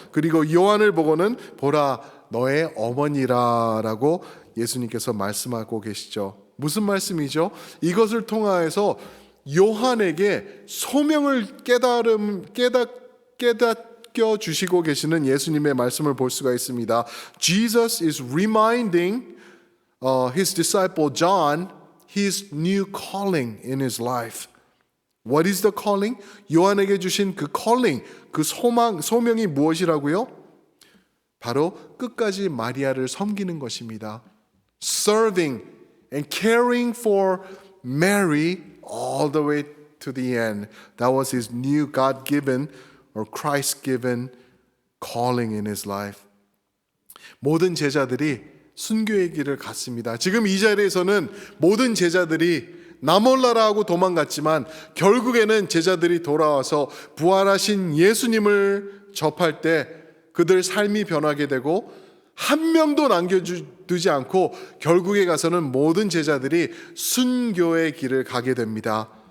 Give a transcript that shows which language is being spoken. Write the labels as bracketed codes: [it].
[ko] 그리고 요한을 보고는 보라 너의 어머니라라고 예수님께서 말씀하고 계시죠. 무슨 말씀이죠? 이것을 통하여서 요한에게 소명을 깨닫게 주시고 계시는 예수님의 말씀을 볼 수가 있습니다. [en] Jesus is reminding his disciple John his new calling in his life. What is the calling? [ko] 요한에게 주신 그 calling, 그 소명이 무엇이라고요? 바로 끝까지 마리아를 섬기는 것입니다. [en] Serving and caring for Mary all the way to the end. That was his new God-given or Christ-given calling in his life. [ko] 모든 제자들이 순교의 길을 갔습니다. 지금 이 자리에서는 모든 제자들이 나 몰라라 하고 도망갔지만 결국에는 제자들이 돌아와서 부활하신 예수님을 접할 때 그들 삶이 변하게 되고 한 명도 남겨두지 않고 결국에 가서는 모든 제자들이 순교의 길을 가게 됩니다.